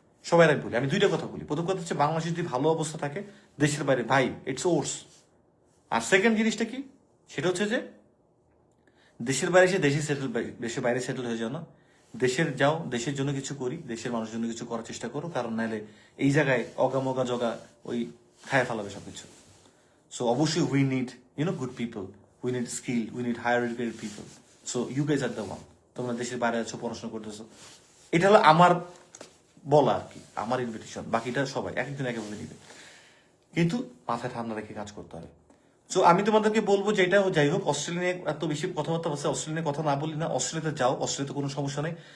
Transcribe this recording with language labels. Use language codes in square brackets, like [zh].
[bn] সবাই বলি, আমি 2টা কথা বলি। প্রথম কথা হচ্ছে, বাংলাদেশে যদি ভালো অবস্থা থাকে, দেশের বাইরে ভাই [en] It's worse. [bn] আর সেকেন্ড জিনিসটা কি, সেটা হচ্ছে যে দেশের বাইরে এসে দেশের বাইরে সেটেল হয়ে যাও না, দেশের যাও, দেশের জন্য কিছু করি, দেশের মানুষের জন্য কিছু করার চেষ্টা করো, কারণ নাহলে এই জায়গায় অগামগা জগা ওই খায় ফেলাবে সবকিছু। [en] So obviously we need, good people. We need skill. We need higher educated people. So you guys are the one. [bn] তোমরা দেশের বাইরে আছো, পড়াশোনা করতেছো। এটা হলো আমার বলা আর কি, আমার ইনভিটেশন। বাকিটা সবাই এক একজন একেভাবে নিবে, কিন্তু মাথায় ঠান্ডা রেখে কাজ করতে হবে। সো আমি তোমাদেরকে বলবো যে, এটা যাই হোক, অস্ট্রেলিয়া নিয়ে এত বেশি কথাবার্তা আছে, অস্ট্রেলিয়া কথা না বলি না, অস্ট্রেলিয়াতে যাও, অস্ট্রেলিয়াতে কোনো সমস্যা নেই।